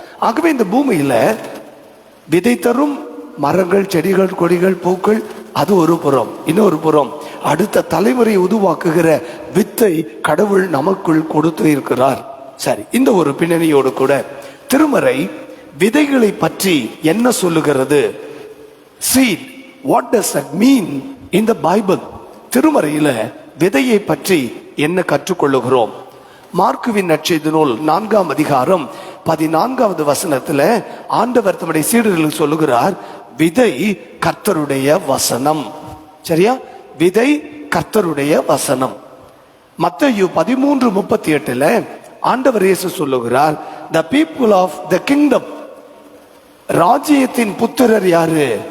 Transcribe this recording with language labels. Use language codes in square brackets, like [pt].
[ta] ஆகவே இந்த பூமியில விதை தரும் மரங்கள், செடிகள், கொடிகள், பூக்கள் அது ஒரு புறம். இன்னொரு புறம் அடுத்த தலைமுறையை உருவாக்குகிற வித்தை கடவுள் நமக்குள் கொடுத்து இருக்கிறார். சரி, இந்த ஒரு பின்னணியோடு கூட திருமறை விதைகளை பற்றி என்ன சொல்லுகிறது? [en] Seed, what does that mean in the Bible? [ta] திருமறையில விதையை பற்றி என்ன கற்றுக்கொள்ளுகிறோம்? மார்க்குவின் நற்செய்தி நூல் 4ஆம் அதிகாரம் 14வது வசனத்துல ஆண்டவர் தம்முடைய சீடர்களுக்கு சொல்லுகிறார், விதை கர்த்தருடைய வசனம். சரியா? விதை கர்த்தருடைய வசனம். மத்தேயு 13:38 ஆண்டவர் இயேசு சொல்லுகிறார், [en] the people of the kingdom, [ta] ராஜ்யத்தின் புத்திரர் யாரு?